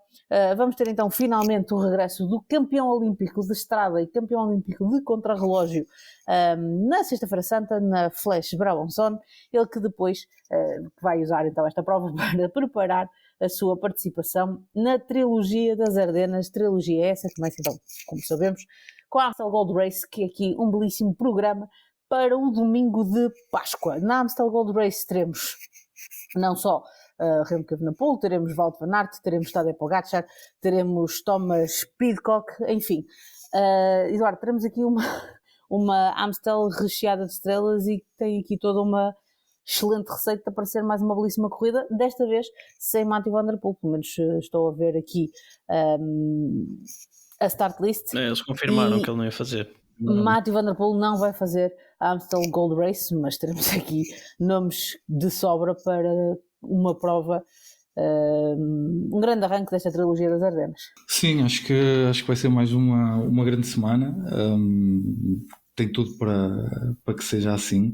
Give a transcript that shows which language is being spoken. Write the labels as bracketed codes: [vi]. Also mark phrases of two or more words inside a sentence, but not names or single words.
[pt] Vamos ter então finalmente o regresso do campeão olímpico de estrada e campeão olímpico de contrarrelógio na Sexta-feira Santa, na Flash Brabançon, ele que depois vai usar então esta prova para preparar a sua participação na Trilogia das Ardenas, trilogia essa que começa então, como sabemos, com a Amstel Gold Race, que é aqui um belíssimo programa para o domingo de Páscoa. Na Amstel Gold Race teremos não só Remco Evenepoel, teremos Wout van Aert, teremos Tadej Pogačar, teremos Thomas Pidcock, enfim. Eduardo, teremos aqui uma Amstel recheada de estrelas e que tem aqui toda uma excelente receita para ser mais uma belíssima corrida, desta vez sem Mathieu van der Poel, pelo menos estou a ver aqui a [en] start list. [pt] Eles confirmaram que ele não ia fazer. Mathieu van der Poel não vai fazer a Amstel Gold Race, mas teremos aqui nomes de sobra para uma prova, um grande arranque desta trilogia das Ardenas. Sim, acho que vai ser mais uma grande semana. Tem tudo para que seja assim.